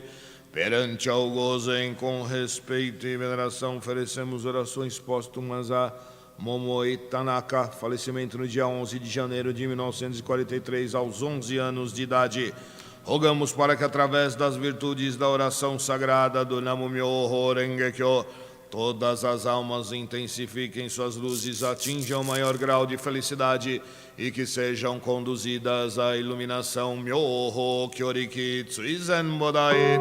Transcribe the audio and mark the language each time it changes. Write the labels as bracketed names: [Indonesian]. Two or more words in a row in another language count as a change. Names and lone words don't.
[Portuguese] Perante ao gozem, com respeito e veneração, oferecemos orações póstumas a Momoi Tanaka, falecimento no dia 11 de janeiro de 1943, aos 11 anos de idade. Rogamos para que, através das virtudes da oração sagrada do Namu-myoho Renge-kyo, todas as almas intensifiquem suas luzes, atinjam o maior grau de felicidade e que sejam conduzidas à iluminação [Japanese] 妙法強力追善菩提.